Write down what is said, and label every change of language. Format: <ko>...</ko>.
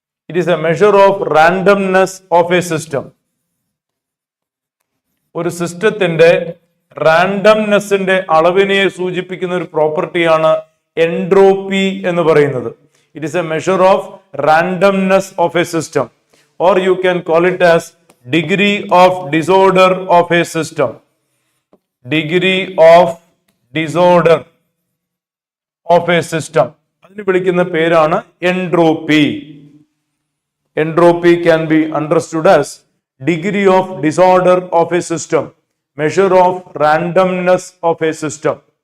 <en>It is a measure of randomness of a system.</en> <ml>ഒരു സിസ്റ്റത്തിന്റെ റാൻഡംനെസ്സിന്റെ അളവിനെ സൂചിപ്പിക്കുന്ന ഒരു പ്രോപ്പർട്ടിയാണ് എൻട്രോപ്പി എന്ന് പറയുന്നത്.</ml> <en>It is a measure of randomness of a system, or you can call it as degree of disorder of a system. Degree of disorder of a system.</en> <ml>അതിന് വിളിക്കുന്ന പേരാണ് entropy.</ml> <en>Entropy can be understood as degree of disorder of a system, measure of randomness of a system.</en>